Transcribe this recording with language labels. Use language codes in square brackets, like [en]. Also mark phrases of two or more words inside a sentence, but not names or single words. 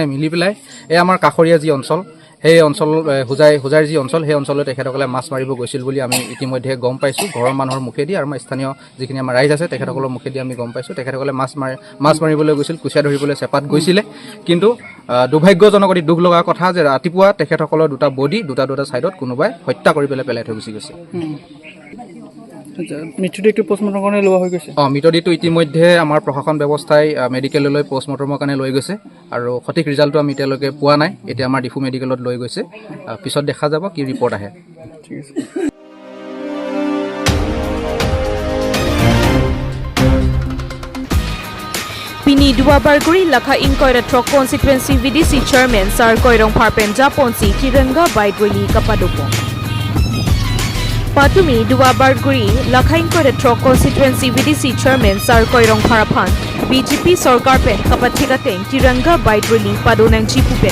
[as] মিলি পেলাই এই আমাৰ কাষৰীয়া যি অঞ্চল সেই অঞ্চল হোজাইৰ যি অঞ্চল সেই অঞ্চললৈ তেখেতসকলে মাছ মাৰিব গৈছিল বুলি আমি ইতিমধ্যে গম পাইছোঁ ঘৰৰ মানুহৰ মুখেদি আৰু আমাৰ স্থানীয় যিখিনি আমাৰ ৰাইজ আছে তেখেতসকলৰ মুখেদি আমি গম পাইছোঁ তেখেতসকলে মাছ মাৰিবলৈ গৈছিল কুচিয়া ধৰিবলৈ চেপাত গৈছিলে কিন্তু দুৰ্ভাগ্যজনক অতি দুখ লগা কথা যে ৰাতিপুৱা তেখেতসকলৰ দুটা বডি দুটা ছাইডত কোনোবাই হত্যা কৰি পেলাই থৈ গুচি গৈছে মৃত্যুদেহটো পোষ্টমৰ্টমৰ কাৰণে লোৱা হৈ গৈছে মৃতদেহটো ইতিমধ্যে আমাৰ প্ৰশাসন ব্যৱস্থাই মেডিকেললৈ পোষ্টমৰ্টমৰ কাৰণে লৈ গৈছে আৰু সঠিক ৰিজাল্টটো আমি এতিয়ালৈকে পোৱা নাই এতিয়া আমাৰ ডিফু মেডিকেলত লৈ গৈছে পিছত দেখা যাব কি ৰিপৰ্ট আহে ঠিক আছে [mjw] Pini dua barguri lakha inkoira tro [en] constituency VDC chairman [mjw] sar koirong parpen japonsi kiranga baidwili kapadupo. Patumi dua barguri lakha inkoira tro [en] constituency VDC chairman [mjw] sar koirong parapan BJP sarkar pen kapathigateng kiranga baidwili padonang chipupen.